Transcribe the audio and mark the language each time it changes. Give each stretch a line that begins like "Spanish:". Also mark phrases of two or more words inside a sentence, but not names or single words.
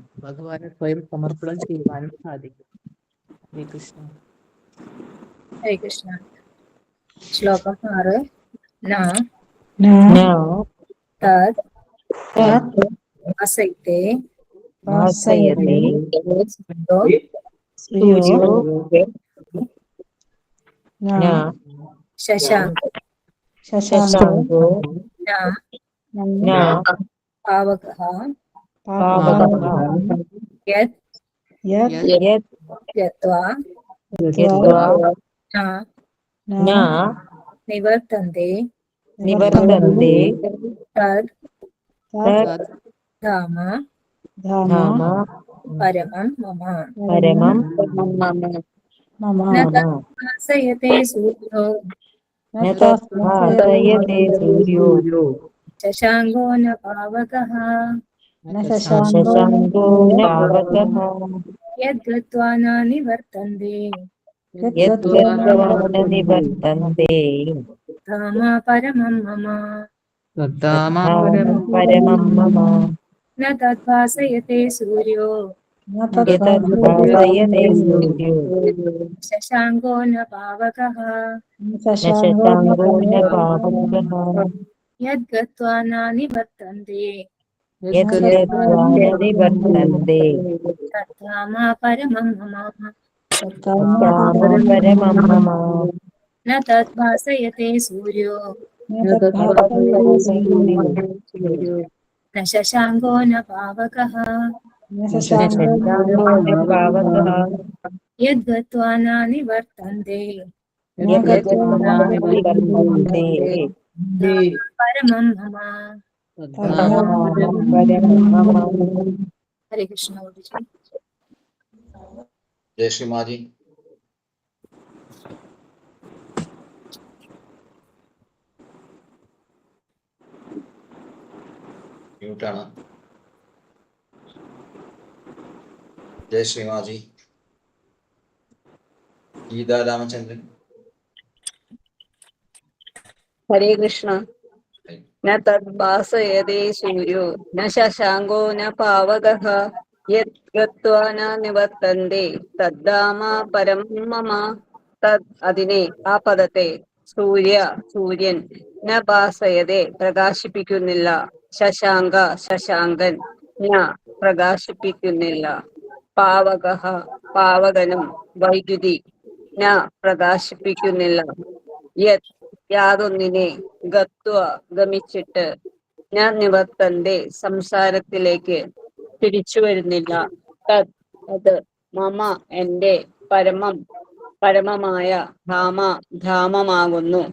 Malayalam: ഭഗവാന് സ്വയം സമർപ്പണം ചെയ്യുവാനും സാധിക്കും. ഹരേ കൃഷ്ണ. ഹരേ കൃഷ്ണ. ശ്ലോകം 6.
Sanskrit: ന തദ് ആസൈത്തെ ഭാസയതേ സൂര്യോ സൂര്യോ ന ശശാങ്കോ ശശാങ്കോ ന ന പാവകഃ പാവകഃ യത് യത് ഗത്വാ ഗത്വാ ന ന നിവർത്തന്തെ നിവർത്തന്തെ തദ് തത് ധാമ ധാമ പരമം മമ. പരമം മമ ന തദ്ഭാസയത്തെ സൂര്യോ ന തദ്ഭാസയതേ സൂര്യോ ശശാങ്കോ ന പാവകഃ ന ശശാങ്കോ ന പാവകഃ യദ്ഗത്വാ ന നിവർത്തന്തെ യദ്ഗത്വാ ന നിവർത്തന്തെ ധാമ പരമം മമ. ധാമ പരമം മമ ന തദ്ഭാസയത്തെ സൂര്യോ ന തദ്ഭാസയതേ സൂര്യോ ശശാങ്കോ ന പാവകഃ ന ശശാങ്കോ ന പാവകഃ യദ്ഗത്വാ ന നിവർത്തന്തെ യദ്ഗത്വാ ന നിവർത്തന്തെ തദ്ധാമ പരമം മമ. തദ്ധാമ പരമം മമ ന തദ്ഭാസയത്തെ സൂര്യോ ന തദ്ഭാസയതേ സൂര്യോ ന ശശാങ്കോ ന പാവകഃ ന ശശാങ്കോ ന പാവകഃ യദ്ഗത്വാ ന നിവർത്തന്തെ യദ്ഗത്വാ ന നിവർത്തന്തെ പരമം മമ. തദ്ധാമ പരമം മമ.
Malayalam: ഹരേ കൃഷ്ണ. ഗുരുജി.
Hindi: जय श्री माँ जी। म्यूटाണ്. जय श्री माँ जी. गीता रामचंद्रन. हरे कृष्ण. न तद्भासयते सूर्यो न शशाङ्को न पावकः यद्गत्वा न निवर्तन्ते തദ്ധാമ പരമം മമ.
Malayalam: തദ് അതിനെ, ആ പദത്തെ, സൂര്യൻ, ന ഭാസയതെ പ്രകാശിപ്പിക്കുന്നില്ല, ശശാങ്ക ശശാങ്കൻ, ന പ്രകാശിപ്പിക്കുന്നില്ല, പാവകഃ പാവകനും, വൈദ്യുതി, ന പ്രകാശിപ്പിക്കുന്നില്ല, യത് യാതൊന്നിനെ, ഗത്വ ഗമിച്ചിട്ട്, ഞാൻ നിവർത്തന്റെ സംസാരത്തിലേക്ക് തിരിച്ചു വരുന്നില്ല, തത് അത്, മമ എന്റെ, പരമമായ, ധാമമാകുന്നു.